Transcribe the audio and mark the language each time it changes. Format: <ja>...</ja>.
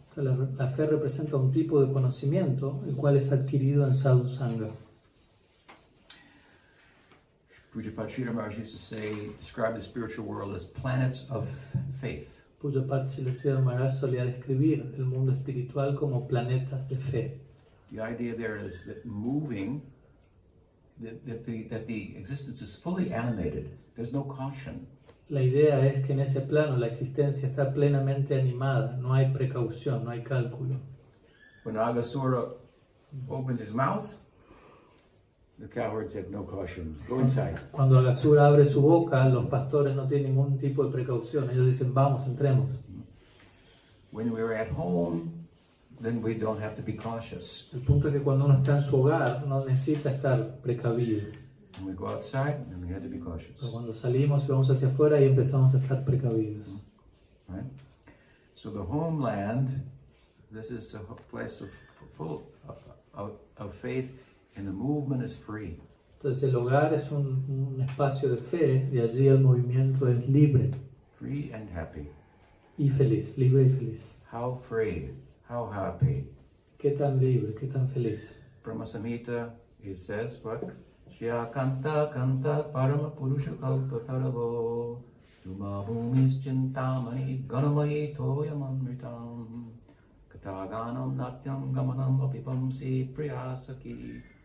<es>La fe representa un tipo de conocimiento, el cual es adquirido en sadhusanga.</es> <en>Pujapad Srila Maharaj used to describe the spiritual world as planets of faith.</en> <es>Pujapad Srila Maharaj solía describir el mundo espiritual como planetas de fe.</es> <en>The idea there is that moving, that the existence is fully animated. There's no caution.</en> <es>La idea es que en ese plano la existencia está plenamente animada, no hay precaución, no hay cálculo.</es> <en>When Agasura opens his mouth, the cowherds have no caution. Go inside.</en> <es>Cuando Agasura abre su boca, los pastores no tienen ningún tipo de precaución. Ellos dicen, vamos, entremos.</es> <en>When we're at home, then we don't have to be cautious.</en> <es>El punto es que cuando uno está en su hogar, no necesita estar precavido.</es> <en>When we go outside, then we have to be cautious.</en> <es>Pero cuando salimos y vamos hacia afuera, ahí empezamos a estar precavidos.</es> <en>Right? So the homeland, this is a place full of faith, and the movement is free.</en> <es>Entonces el hogar es un espacio de fe y allí el movimiento es libre.</es> <en>Free and happy.</en> <es>Y feliz, libre y feliz.</es> <en>How free, how happy.</en> <es>¿Qué tan libre, qué tan feliz?</es> <en>Brahma Samhita, it says what?</en> <sa>Shya kanta kanta parama purusha kalpataravo Duma bhumis chintamani ganamai toyam amritam Kataganam natyam gamanam apipamsi priyasaki.</sa>